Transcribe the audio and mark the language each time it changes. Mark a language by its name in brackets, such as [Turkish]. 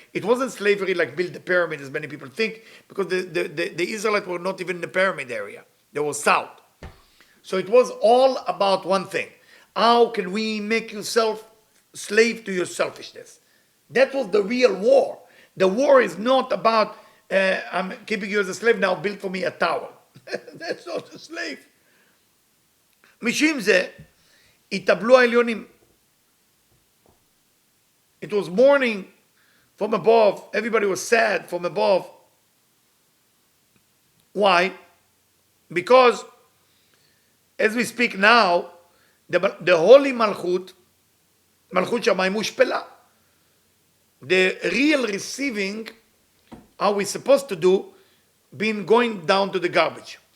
[English] It wasn't slavery like build the pyramid, as many people think, because the Israelites were not even in the pyramid area. They were south. So it was all about one thing. How can we make yourself slave to your selfishness? That was the real war. The war is not about, I'm keeping you as a slave, now build for me a tower. That's not a slave. [Hebrew] משום זה, התאבלו העליונים. [English] It was mourning from above. Everybody was sad from above. Why? Because, as we speak now, the holy Malchut, Malchut Shamayim Mushpela, the real receiving, how we're supposed to do, been going down to the garbage.